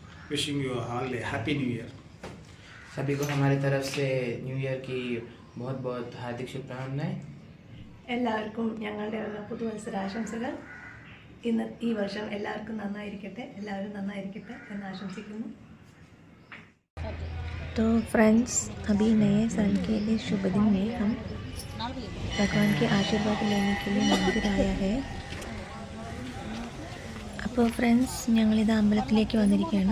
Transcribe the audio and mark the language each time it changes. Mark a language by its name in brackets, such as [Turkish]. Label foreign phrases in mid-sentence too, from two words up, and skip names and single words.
[English] wishing you all a happy new year. [Hindi] सभी को हमारी तरफ से [English] new year [Hindi] की बहुत बहुत हार्दिक शुभकामनाएं. [Malayalam] എല്ലാവർക്കും ഞങ്ങളുടെ പുതുവത്സരാശംസകൾ. ഈ വർഷം എല്ലാവർക്കും നന്നായിരിക്കട്ടെ, എല്ലാവരും നന്നായിരിക്കട്ടെ എന്ന് ആശംസിക്കുന്നു. [Hindi] तो फ्रेंड्स, अभी नए साल के लिए शुभ दिन में हम भगवान के आशीर्वाद लेने के लिए मंदिर आया है. [Malayalam] അപ്പോൾ ഫ്രണ്ട്സ്, ഞങ്ങളിത് അമ്പലത്തിലേക്ക് വന്നിരിക്കുകയാണ്.